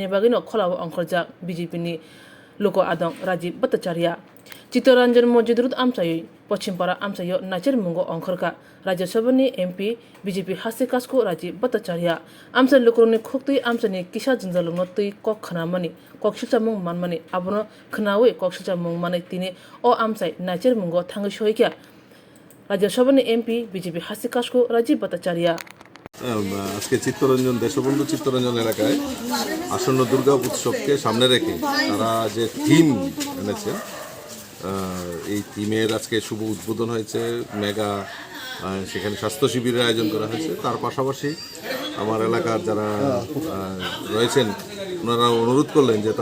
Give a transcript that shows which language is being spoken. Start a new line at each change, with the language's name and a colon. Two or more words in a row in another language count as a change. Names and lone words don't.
Kok Borok: bagui no kholao ongkhorjak BJP ni luko adong Rajiv Bhattacharya Chittaranjan Mojidrut amchai Paschim-Para amchayo naichar mungo ongkhorka Rajya Sabha ni MP BJP Hasti Kasko Rajiv Bhattacharya amcha lukurongni khoktui amchani kisa jingjalungno tui kok khanamani kok silchamung manmani abono khnawi kok silchamung manai tini o amchai naichar mungo thangi sohikya Rajya Sabha ni MP BJP Hasti Kasko Rajiv Bhattacharya
Bangla: আজকে চিত্তরঞ্জন দেশবন্ধু চিত্তরঞ্জন এলাকায় আসন্ন দুর্গা উৎসবকে সামনে রেখে তারা যে থিম এনেছে এই থিমের আজকে শুভ উদ্বোধন হয়েছে মেগা সেখানে স্বাস্থ্য শিবিরের আয়োজন করা হয়েছে তার পাশাপাশি আমার এলাকার যারা রয়েছেন ওনারা অনুরোধ করলেন যে